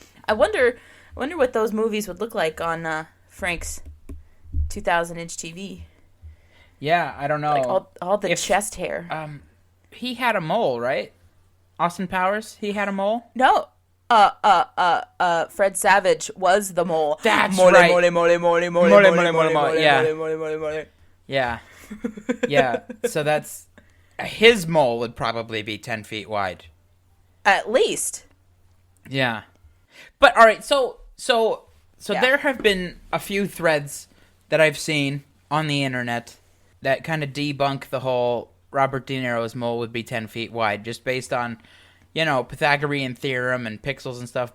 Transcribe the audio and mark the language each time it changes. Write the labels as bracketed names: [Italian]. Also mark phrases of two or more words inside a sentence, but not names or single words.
[English] I wonder what those movies would look like on Frank's 2,000-inch TV. Yeah, I don't know. Like all the chest hair. He had a mole, right? Austin Powers, he had a mole? No. Fred Savage was the mole. That's mole, right. Mole, mole, mole, mole, mole, Mole, mole, mole, mole, yeah. mole, mole, mole, mole. Yeah. Yeah. So that's... His mole would probably be 10 feet wide. At least. Yeah. But, all right, so Yeah. there have been a few threads that I've seen on the internet that kind of debunk the whole Robert De Niro's mole would be 10 feet wide, just based on, Pythagorean theorem and pixels and stuff.